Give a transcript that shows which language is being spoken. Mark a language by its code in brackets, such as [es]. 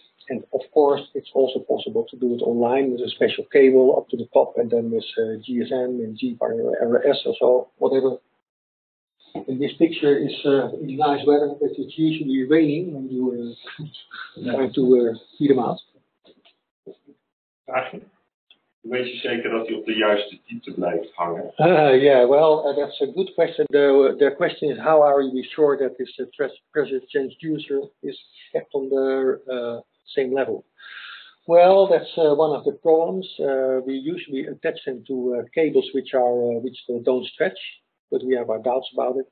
[en] And of course, it's also possible to do it online with a special cable up to the top, and then with GSM and GPRS or so, whatever. And this picture is nice weather, but it's usually raining when you trying to feed them out. [nl] Weet je zeker dat hij op de juiste diepte blijft hangen? [en] Yeah, well, that's a good question. The question is, how are we sure that this pressure transducer is kept on the same level? Well, that's one of the problems. We usually attach them to cables which don't stretch, but we have our doubts about it.